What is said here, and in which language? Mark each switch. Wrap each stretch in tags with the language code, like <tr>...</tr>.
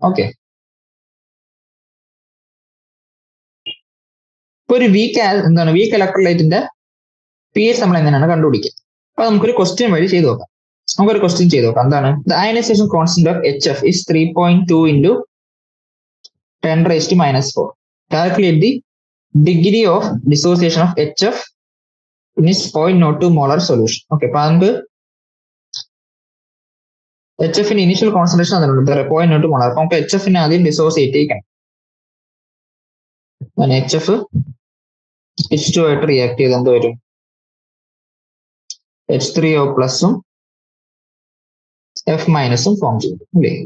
<ml>Okay, ഇപ്പൊ ഒരു week ഇലക്ട്രോലൈറ്റിന്റെ P H നമ്മൾ എങ്ങനെയാണ് കണ്ടുപിടിക്കുക? അപ്പൊ നമുക്കൊരു ക്വസ്റ്റ്യൻ വഴി ചെയ്ത് നോക്കാം. എന്താണ്?</ml> <en>The ionisation constant of HF is 3.2 into 10⁻⁻⁴. Calculate the degree of dissociation of HF in its 0.02 molar solution.</en> <ml>Okay, അപ്പൊ നമുക്ക് HF-ന്റെ ഇനീഷ്യൽ കോൺസെൻട്രേഷൻ തന്നിട്ടുണ്ട് 0.02 മോളാർ. അപ്പൊ നമുക്ക് HF-നെ ആദ്യം ഡിസോസിയേറ്റ് ചെയ്യിക്കണം. HF H2 ആയിട്ട് റിയാക്ട് ചെയ്ത് എന്ത് വരും? H3O പ്ലസും F മൈനസും ഫോം ചെയ്യും അല്ലേ.</ml>